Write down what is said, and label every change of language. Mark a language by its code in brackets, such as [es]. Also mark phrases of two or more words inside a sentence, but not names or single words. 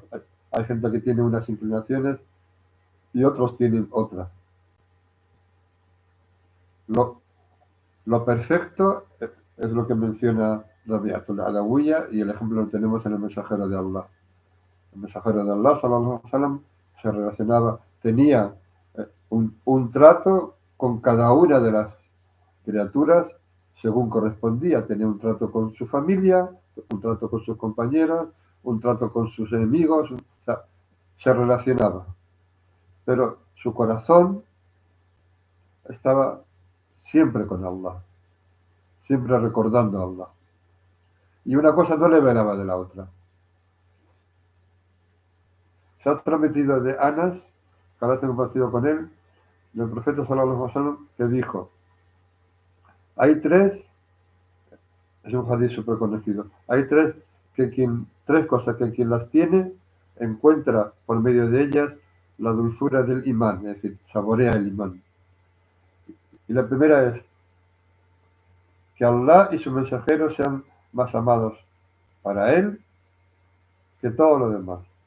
[es] Hay gente que tiene unas inclinaciones y otros tienen otras. Lo perfecto es lo que menciona Rabi'atul Adawiyya y el ejemplo lo tenemos en el mensajero de Allah. El mensajero de Allah, [ar] صلى الله عليه وسلم, [es] se relacionaba, tenía un trato con cada una de las criaturas según correspondía. Tenía un trato con su familia, un trato con sus compañeros, un trato con sus enemigos, o sea, se relacionaba. Pero su corazón estaba siempre con Allah, siempre recordando a Allah. Y una cosa no le velaba de la otra. Se ha transmitido de Anas, que ahora tengo compartido con él, del profeta [ar] صلى الله عليه وسلم, [es] que dijo: hay tres, es un hadith súper conocido, hay tres cosas que quien las tiene encuentra por medio de ellas la dulzura del imán, es decir, saborea el imán. Y la primera es que Allah y su mensajero sean más amados para él que todo lo demás.